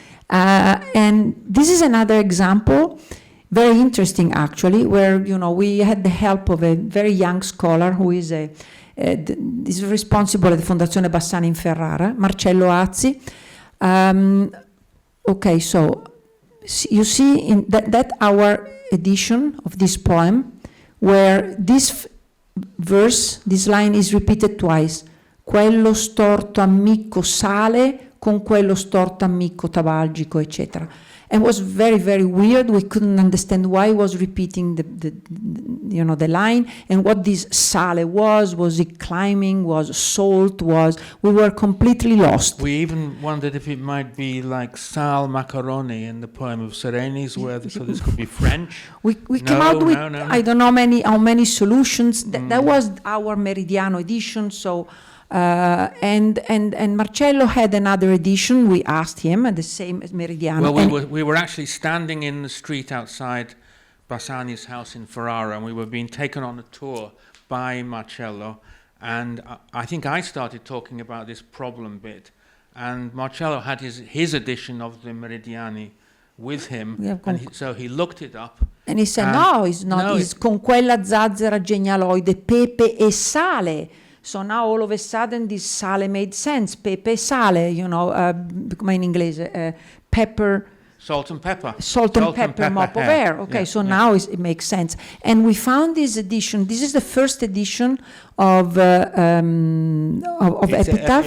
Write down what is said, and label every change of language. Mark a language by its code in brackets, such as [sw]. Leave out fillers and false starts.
[en] And this is another example, very interesting actually, where we had the help of a very young scholar who is is responsible at the Fondazione Bassani in Ferrara, Marcello Azzi. Okay, so you see in that our edition of this poem, where this verse, this line is repeated twice. [it] Quello storto amico sale con quello storto amico tabalgico, etc. [en] And it was very, very weird. We couldn't understand why he was repeating the line, and what this sale was it climbing, was salt, we were completely lost. We even wondered if it might be like sal macaroni in the poem of Serenis, so this could be French. We came out with, I don't know how many solutions. That was our Meridiano edition, so and Marcello had another edition. We asked him, the same as Meridiano. Well, we were actually standing in the street outside Bassani's house in Ferrara, and we were being taken on a tour by Marcello, and I think I started talking about this problem bit, and Marcello had his edition of the Meridiani with him, so he looked it up. And he said, no, it's not. It's [it] con quella zazzera genialoide, pepe e sale. [en] So now all of a sudden this sale made sense. [it] Pepe e sale, come in inglese, [en] pepper. Salt and pepper. Salt and pepper, mop of air. Okay, now it makes sense. And we found this edition. This is the first edition of Epitaph.